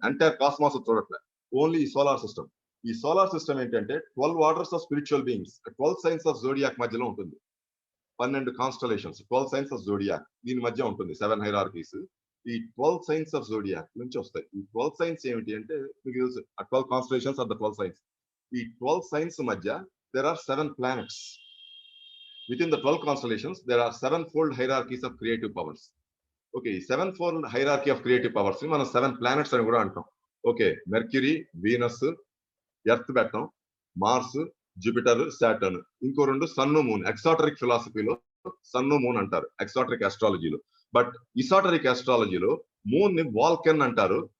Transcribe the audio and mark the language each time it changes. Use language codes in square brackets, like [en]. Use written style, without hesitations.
[te] Entire cosmos చూడట్లేదు, only ఈ solar system. ఈ సోలార్ సిస్టమ్ ఏంటంటే 12 orders of spiritual beings, 12 science of zodiac మధ్యలో ఉంటుంది. 12 కాన్స్టలేషన్స్, 12 సైన్స్ ఆఫ్ జోడియాక్ దీని మధ్య ఉంటుంది 7 హైరార్కీస్. ఈ 12 సైన్స్ ఆఫ్ జోడియాక్ నుంచి వస్తాయి. ఈ 12 సైన్స్ ఏమిటి అంటే మీకు తెలుసు, 12 కాన్స్టలేషన్స్ ఆఫ్ ద 12 సైన్స్. ఈ 12 సైన్స్ మధ్య [en] there are 7 planets. Within the 12 constellations there are 7-fold hierarchies of creative powers. [te] Okay [en] 7-fold hierarchy of creative powers [te] ని మనం 7 planets అని కూడా అంటాం. ఓకే మెర్క్యూరీ, వీనస్, ఎర్త్ పెట్టం, మార్స్, జూపిటర్, సాటర్న్. ఇంకో 2 sun, moon. ఎక్సాటరిక్ ఫిలాసఫీలో sun, moon అంటారు ఎక్సాటరిక్ ఆస్ట్రాలజీలో. But ఇసాటరిక్ ఆస్ట్రాలజీలో moon ని walk-in అంటారు.